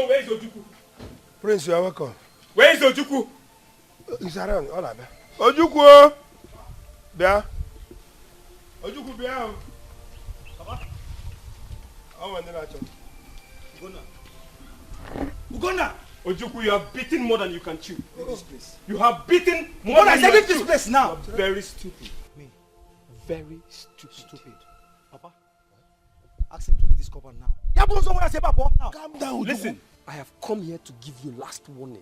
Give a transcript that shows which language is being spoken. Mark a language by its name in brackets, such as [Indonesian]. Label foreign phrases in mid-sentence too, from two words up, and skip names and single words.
[English] Ojuku? Prince, you are welcome. Where is Ojuku? He's around. All right. Ojuku! Bia. Ojuku, Bia. Papa. I want to know. Ugonna! Ojuku, you have beaten more than you can chew. Leave this place. You have beaten more than you can chew. Leave this place now. You are very stupid. Me? Very stupid. Stupid. Papa, ask him to leave this compound now. Calm down, Listen, I have come here to give you last warning.